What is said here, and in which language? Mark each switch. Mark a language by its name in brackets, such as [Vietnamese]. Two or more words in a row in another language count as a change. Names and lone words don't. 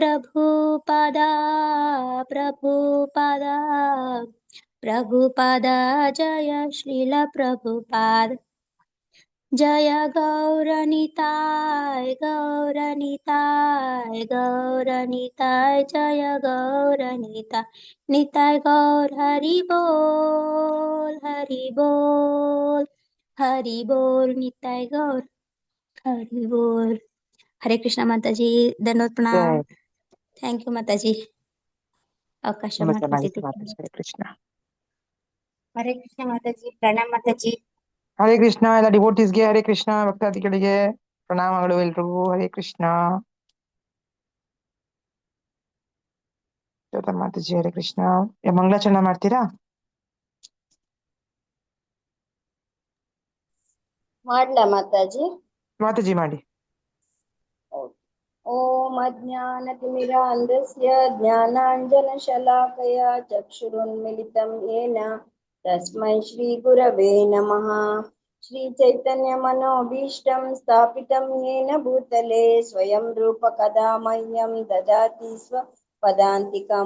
[Kannada] प्रभुपादा जय श्रील प्रभुपाद जय गौरनिताय जय गौरनिताय निताय गौर हरि बोल निताय गौर हरि बोल। ಹರೇ ಕೃಷ್ಣ ಮಾತಾಜಿ, ಧನ್ಯವಾದ प्रणाम। जय [English] thank you [Kannada] ಮಾತಾಜಿ, ಅವಕಾಶ ತುಂಬಾ ಚೆನ್ನಾಗಿತ್ತು ಮಾಡಿಕೊಟ್ಟಿದ್ದಕ್ಕೆ। ಮಾತಾಜಿ. ಹರೇ ಕೃಷ್ಣ. ಹರೇ ಕೃಷ್ಣ ಮಾತಾಜಿ, ಪ್ರಣಾಮ ಮಾತಾಜಿ. ಹರೇ ಕೃಷ್ಣ. ಎಲ್ಲ ಡಿವೋಟೀಸ್ಗೆ ಹರೇ ಕೃಷ್ಣ, ಭಕ್ತಾದಿಗಳಿಗೆ ಪ್ರಣಾಮಗಳು ಎಲ್ರಿಗೂ. ಹರೇ ಕೃಷ್ಣ. ಮಾತಾಜಿ ಹರೇ ಕೃಷ್ಣ. ಮಂಗಳಾಚರಣೆ ಮಾಡ್ತೀರಾ ಮಾಡ್ಲಾ ಮಾತಾಜಿ? ಮಾತಾಜಿ ಮಾಡಿ. [Sanskrit] ಓಂ ಅಜ್ಞಾನತಿಮಿರಾಂಧಸ್ಯ ಜ್ಞಾನಾಂಜನಶಲಾಕಯ ಚಕ್ಷುರುನ್ಮಿಲಿತಂ ಯೇನ ತಸ್ಮೈ ಶ್ರೀಗುರವೇ ನಮಃ. ಶ್ರೀಚೈತನ್ಯಮನೋಭೀಷ್ಟಂ ಸ್ಥಾಪಿತಂ ಯೇನ ಭೂತಲೆ ಸ್ವಯಂ ರೂಪ ಕದಾ ಮಹ್ಯಂ ದದಾತಿ ಸ್ವಪದಾಂತಿಕಂ.